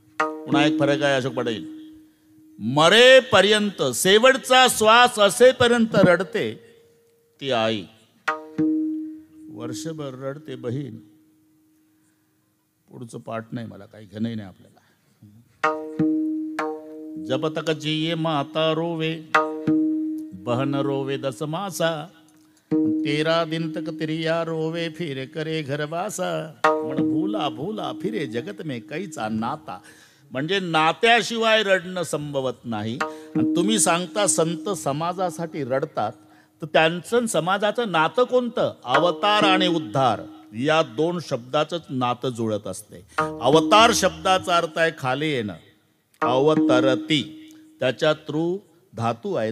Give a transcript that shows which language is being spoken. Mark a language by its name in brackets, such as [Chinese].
[Marathi] पुन्हा एक फरक आहे अशोक पटेल. मरेपर्यंत शेवटचा श्वास असेपर्यंत रडते ती आई. वर्षभर रडते बहीण. पुढचं पाठ नाही मला काही घेणं नाही आपल्याला. [Hindi] जब तक जिये माता रोवे बहन रोवे 10 मासा. 13 दिन तक तिरिया रोवे फिर करे घरवासा. म्हण भूला भूला फिरे जगत में कैचा नाता. [Marathi] म्हणजे नात्याशिवाय रडणं संभवत नाही. आणि तुम्ही सांगता संत समाजासाठी रडतात तर त्यांचं समाजाचं नातं कोणतं? अवतार आणि उद्धार या 2 शब्दाचंच नातं जुळत असते. अवतार शब्दाचा अर्थ आहे खाली येणं. अवतरती त्याच्या तृ धातू आहे.